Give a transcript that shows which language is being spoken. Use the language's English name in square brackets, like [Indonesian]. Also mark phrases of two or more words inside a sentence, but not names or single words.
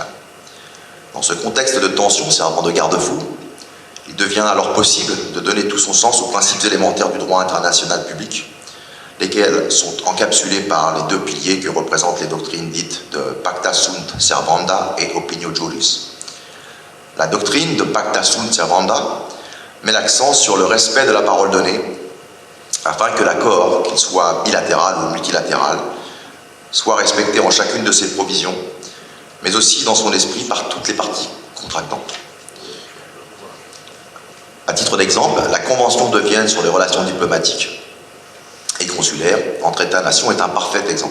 [French] Dans ce contexte de tension servant de garde-fou, il devient alors possible de donner tout son sens aux principes élémentaires du droit international public, lesquels sont encapsulés par les deux piliers que représentent les doctrines dites de [Latin] Pacta sunt servanda [French] et [Latin] Opinio Juris. [French] La doctrine de [Latin] Pacta sunt servanda [French] met l'accent sur le respect de la parole donnée, afin que l'accord, qu'il soit bilatéral ou multilatéral, soit respecté en chacune de ses provisions, mais aussi dans son esprit par toutes les parties contractantes. À titre d'exemple, la Convention de Vienne sur les relations diplomatiques et consulaires entre États-nations est un parfait exemple.